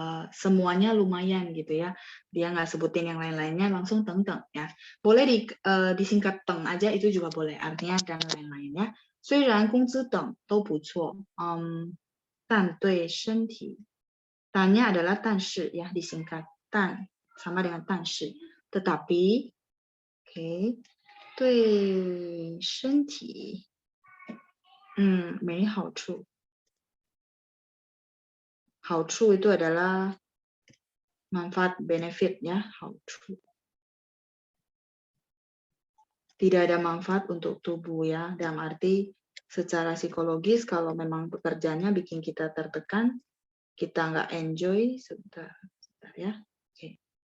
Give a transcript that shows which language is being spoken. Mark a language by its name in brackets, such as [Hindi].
[Indonesian] Semuanya lumayan gitu ya. Dia nggak sebutin yang lain-lainnya, langsung 等等 ya. Boleh disingkat 等 aja, itu juga boleh. Artinya dan lain-lain ya. [Chinese] 虽然工资等都不错, 但对身体 但 [Indonesian] nya adalah [Chinese] 但是 [Indonesian] ya, disingkat [Chinese] 但 [Indonesian] sama dengan [Chinese] 但是 [Indonesian] tetapi oke [Chinese] 对身体没好处. [Indonesian] 好处 itu adalah manfaat, benefit ya, 好处. Tidak ada manfaat untuk tubuh ya, dalam arti secara psikologis kalau memang pekerjaannya bikin kita tertekan, kita nggak enjoy, sebentar ya. Oke.